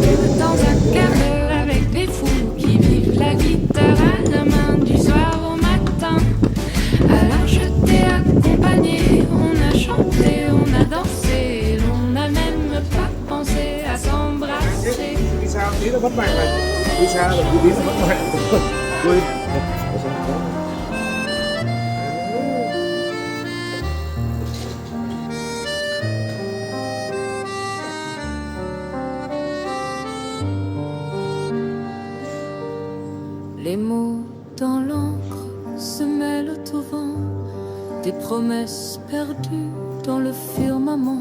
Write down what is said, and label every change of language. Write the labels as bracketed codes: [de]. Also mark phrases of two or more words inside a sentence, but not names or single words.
[fr] dans un café avec des fous qui vivent la guitare à la main du soir au matin. Alors je t'ai accompagné, on a chanté, on a dansé, l'on n'a même pas pensé à s'embrasser. [vi] Đi xa tí nó mất mạng này. Đi xa là tí nó mất mạng. Quên. [fr] Les mots dans l'encre se mêlent au vent, des promesses perdues dans le firmament.